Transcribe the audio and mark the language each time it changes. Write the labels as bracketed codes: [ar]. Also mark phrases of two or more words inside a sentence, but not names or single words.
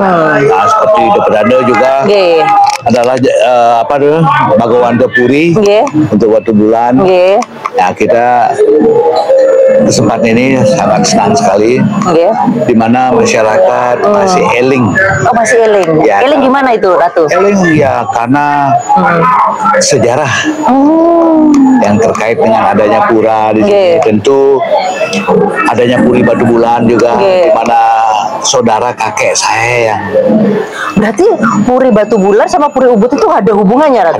[id] Nah, seperti di Pedade juga adalah Bagawanta Puri untuk Batu Bulan. Nah, kita kesempatan ini sangat senang sekali, di mana masyarakat masih eling. Oh, masih eling. Ya, eling gimana itu, Ratu? Eling ya karena sejarah yang terkait dengan adanya pura di sini. Tentu adanya Puri Batu Bulan juga, di mana saudara kakek saya yang. Berarti Puri Batu Bulan sama Puri Ubud itu ada hubungannya, Ratu?